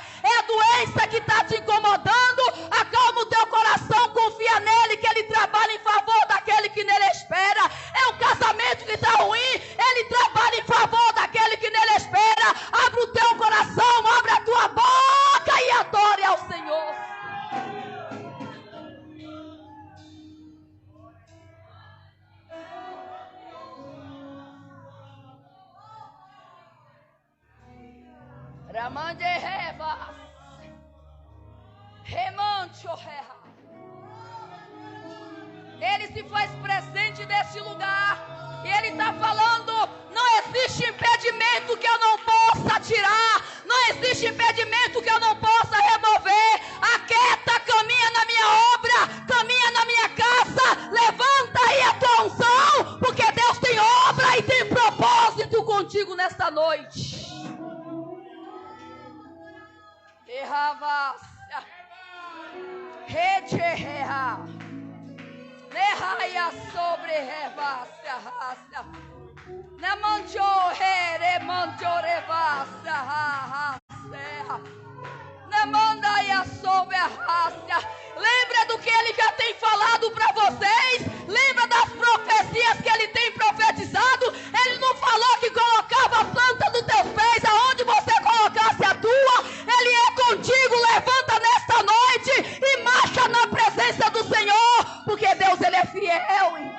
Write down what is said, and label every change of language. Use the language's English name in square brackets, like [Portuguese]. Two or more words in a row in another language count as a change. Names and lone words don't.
[Portuguese] É a doença que está te incomodando. Acalma o teu coração, confia nele, que ele trabalha em favor daquele que nele espera. É o casamento que está ruim, ele trabalha em favor daquele que nele espera. Abre o teu coração, abre a tua boca e adore ao Senhor. Ramande revas, remancho reha. Ele se faz presente nesse lugar. E ele está falando: não existe impedimento que eu não possa tirar. Não existe impedimento que eu não possa remover. Aquieta, caminha na minha obra, caminha na minha casa. Levanta aí a tua unção, porque Deus tem obra e tem propósito contigo nesta noite. Erravacia, recheha, nerraia sobre revacia, racia, nemancho here, mancho revacia, racia, nemandaia sobre a racia. Lembra do que ele já tem falado para vocês? Lembra das profecias que ele tem profetizado? Ele não falou que colocava a planta dos teus pés aonde você colocasse a tua. Ele é contigo. Levanta nesta noite e marcha na presença do Senhor, porque Deus, ele é fiel.